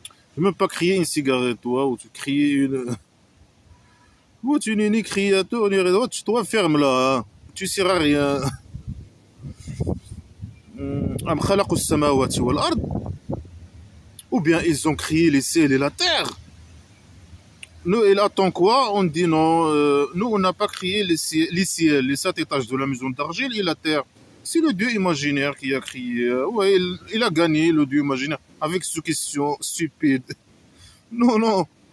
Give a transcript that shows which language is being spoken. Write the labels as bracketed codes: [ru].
[fr] Tu peux même pas crier une cigarette, toi, ou tu crier une... Ou tu n'es ni créateur, ni rien. Toi, ferme là, hein. Tu sers à rien. [ar] أم خلقوا السماوات والأرض [fr] Ou bien ils ont créé les ciels et la terre. Nous, il attend quoi? On dit non, nous, on n'a pas créé les ciels, les 7 étages de la maison d'argile et la terre. C'est le Dieu imaginaire qui a créé. Ouais, il a gagné, le Dieu imaginaire, avec ce question stupide. Non, non.